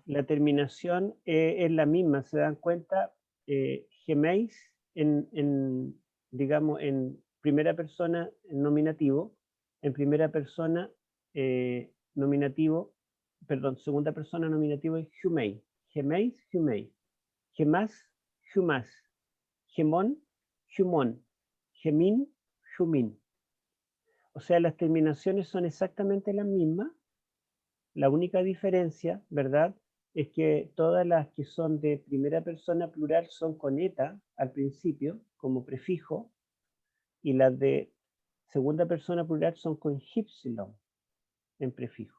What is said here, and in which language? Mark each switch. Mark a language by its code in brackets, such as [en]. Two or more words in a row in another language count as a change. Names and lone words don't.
[es] La terminación es la misma, ¿se dan cuenta? Geméis digamos, en primera persona nominativo, en primera persona nominativo, perdón, segunda persona nominativo es [el] ὑμεῖς, ἡμεῖς, ὑμεῖς, ἡμᾶς, ὑμᾶς, ἡμῶν, ὑμῶν, ἡμῖν, ὑμῖν. [es] O sea, las terminaciones son exactamente las mismas. La única diferencia, ¿verdad?, es que todas las que son de primera persona plural son con eta al principio, como prefijo, y las de segunda persona plural son con ypsilon en prefijo.